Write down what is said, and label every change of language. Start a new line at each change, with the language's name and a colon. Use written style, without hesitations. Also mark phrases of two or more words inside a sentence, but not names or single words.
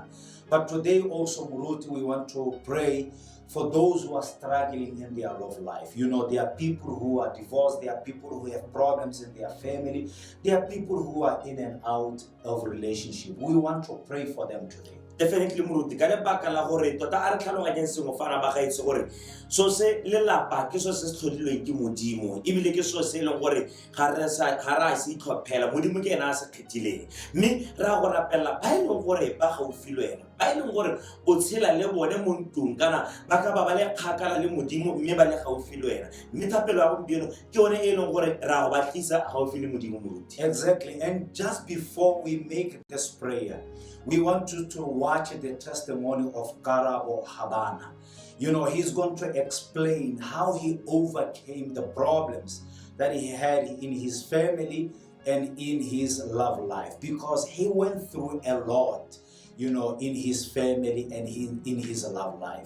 English: But today also, Muruti, we want to pray for those who are struggling in their love life. You know, there are people who are divorced, there are people who have problems in their family, there are people who are in and out of relationship. We want to pray for them today.
Tswana: Definitely Muruti ka lebaka la gore tota a re tlhaloganyeng sengwe fana ba gaetse gore so se lelapa ke so se tlhodilweng ke modimo ebile ke so se leng gore ga re se itlhophela modimo ke ena a se kgethileng mme ra go rapella ba ile gore ba gaufi le wena ba ile gore o tshela le bone mo ntlong kana ba ka ba le kgakala le modimo mme ba le gaufi le wena mme thapelo ya gompieno ke yone e leng gore ra go batlisa gaufi le modimo Muruti.
English: Exactly. And just before we make this prayer, we want you to watch the testimony of Karabo Habana. You know, he's going to explain how he overcame the problems that he had in his family and in his love life, because he went through a lot, you know, in his family and in his love life.